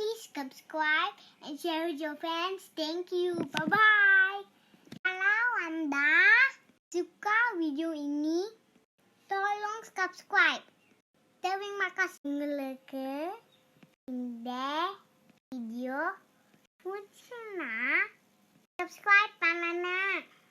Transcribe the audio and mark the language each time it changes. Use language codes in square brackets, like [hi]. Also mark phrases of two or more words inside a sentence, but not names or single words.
[en] subscribe, and share with your friends. Thank you. Bye-bye. [id] Kalau Anda suka video ini, tolong subscribe. Terima kasih [ta] உங்களுக்கு இந்த video பிடிச்சுன்னா subscribe பண்ணணும்.